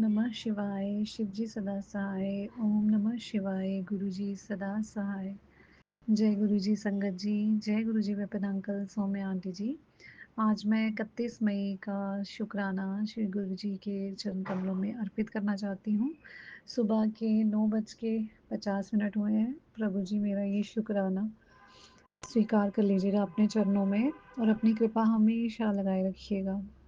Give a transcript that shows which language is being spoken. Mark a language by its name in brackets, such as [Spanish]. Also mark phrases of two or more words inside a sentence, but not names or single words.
[Hindi] शिवाय, शिव जी सदा सहाय, ओम नमः शिवाय, गुरु जी सदा सहाय। जय गुरु जी संगत जी, जय गुरु जी विपिन अंकल, सौम्या आंटी जी। आज मैं 31 मई का शुक्राना श्री गुरु जी के चरण कमलों में अर्पित करना चाहती हूँ। सुबह के 9:50 हुए हैं। प्रभु जी मेरा ये शुक्राना स्वीकार कर लीजिएगा अपने चरणों में और अपनी कृपा हमेशा लगाए रखिएगा।